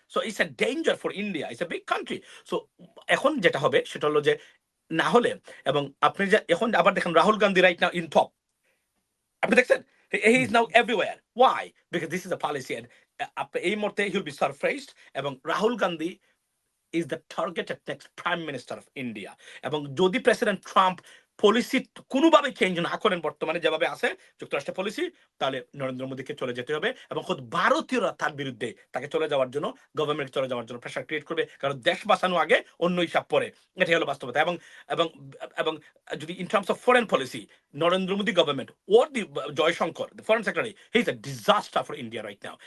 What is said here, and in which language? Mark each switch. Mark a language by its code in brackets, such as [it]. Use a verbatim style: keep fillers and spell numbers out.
[en] So it's a danger for India, it's a big country. [bn] So এখন যেটা হবে সেটা হলো যে না হলে, এবং আপনি যে এখন আবার দেখেন Rahul Gandhi right now in top, আপনি দেখছেন হি হুম, [en] Is now everywhere. Why? Because this is the policy, and [bn] আপনি এই মুহূর্তে [en] He will be surprised. এবং Rahul Gandhi is the targeted next prime minister of India. [bn] এবং যদি প্রেসিডেন্ট ট্রাম্প পলিসি কোনোভাবে চেঞ্জ না করেন, বর্তমানে যেভাবে আছে যুক্তরাষ্ট্রের পলিসি, তাহলে নরেন্দ্র মোদীকে চলে যেতে হবে। এবং খোদ ভারতীয়রা তার বিরুদ্ধে তাকে চলে যাওয়ার জন্য, গভর্নমেন্ট চলে যাওয়ার জন্য প্রেশার ক্রিয়েট করবে, কারণ দেশ বাঁচানো আগে অন্য হিসাব পরে। এটাই হলো বাস্তবতা। এবং এবং এবং যদি [en] In terms of foreign policy, Narendra Modi government or the Jaishankar foreign secretary, he is a disaster for India right now.